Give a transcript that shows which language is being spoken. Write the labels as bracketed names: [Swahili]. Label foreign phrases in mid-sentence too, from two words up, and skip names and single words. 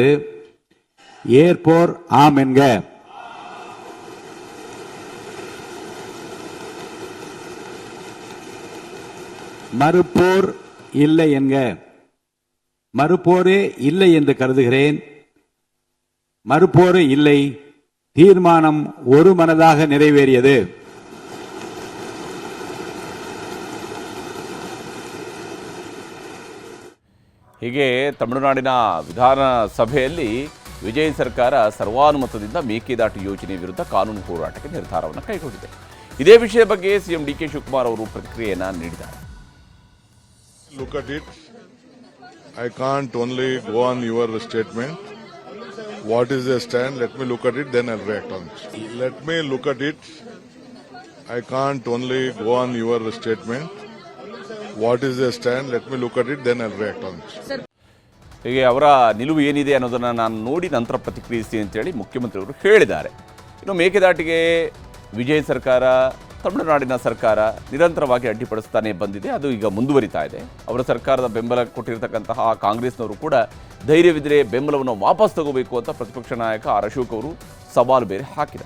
[Tamil] ஏற்போர் ஆம் என்க. மறுப்போர் இல்லை என்க. மறுப்போரே இல்லை என்று கருதுகிறேன். மறுப்போரே இல்லை. தீர்மானம் ஒருமனதாக நிறைவேறியது. [Kannada] ಹೀಗೆ ತಮಿಳುನಾಡಿನ ವಿಧಾನಸಭೆಯಲ್ಲಿ ವಿಜಯ್ ಸರ್ಕಾರ ಸರ್ವಾನುಮತದಿಂದ ಮೇಕೆದಾಟು ಯೋಜನೆ ವಿರುದ್ಧ ಕಾನೂನು ಹೋರಾಟಕ್ಕೆ ನಿರ್ಧಾರವನ್ನು ಕೈಗೊಂಡಿದೆ. ಇದೇ ವಿಷಯ ಬಗ್ಗೆ ಸಿಎಂ ಡಿ ಕೆ ಶಿವಕುಮಾರ್ ಅವರು ಪ್ರತಿಕ್ರಿಯೆಯನ್ನು ನೀಡಿದ್ದಾರೆ. [English] Look at it. I can't only go on your statement. What is the stand? Let me look at it, then I'll react on it. Let me look at it. I can't only go on your statement. What is the stand? Let me look at it, then I'll react on it. [Kannada] ಹೀಗೆ ಅವರ ನಿಲುವು ಏನಿದೆ ಅನ್ನೋದನ್ನು ನಾನು ನೋಡಿ ನಂತರ ಪ್ರತಿಕ್ರಿಯಿಸ್ತೀನಿ ಅಂತೇಳಿ ಮುಖ್ಯಮಂತ್ರಿಯವರು ಹೇಳಿದ್ದಾರೆ. ಇನ್ನು ಮೇಕೆದಾಟಿಗೆ ವಿಜಯ್ ಸರ್ಕಾರ, ತಮಿಳುನಾಡಿನ ಸರ್ಕಾರ ನಿರಂತರವಾಗಿ ಅಡ್ಡಿಪಡಿಸ್ತಾನೆ ಬಂದಿದೆ. ಅದು ಈಗ ಮುಂದುವರಿತಾ ಇದೆ. ಅವರ ಸರ್ಕಾರದ ಬೆಂಬಲ ಕೊಟ್ಟಿರತಕ್ಕಂತಹ ಕಾಂಗ್ರೆಸ್ನವರು ಕೂಡ ಧೈರ್ಯವಿದ್ದರೆ ಬೆಂಬಲವನ್ನು ವಾಪಸ್ ತಗೋಬೇಕು ಅಂತ ಪ್ರತಿಪಕ್ಷ ನಾಯಕ ಆರ್ ಅಶೋಕ್ ಅವರು ಸವಾಲು ಬೇರೆ ಹಾಕಿದ್ದಾರೆ.